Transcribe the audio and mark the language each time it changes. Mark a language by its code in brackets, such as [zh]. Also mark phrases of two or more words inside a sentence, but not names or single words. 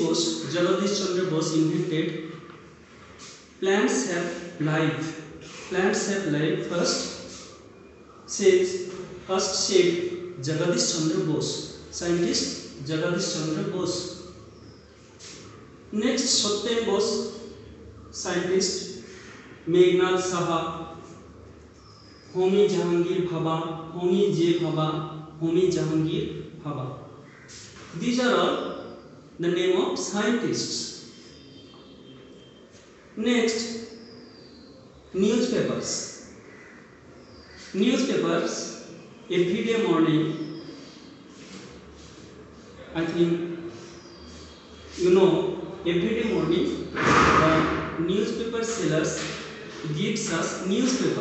[en] Bose, Jagadish Chandra Bose invented plants have life. Plants have life. First said Jagadish Chandra Bose, scientist Jagadish Chandra Bose. Next, Satyam Bose, scientist, Meghnad Saha, Homi Jahangir Bhabha, Homi J. Bhabha, Homi Jahangir Bhabha. These are all the name of scientists. Next, newspapers. Every day morning, I think you know, every day morning the newspaper sellers gives us newspaper.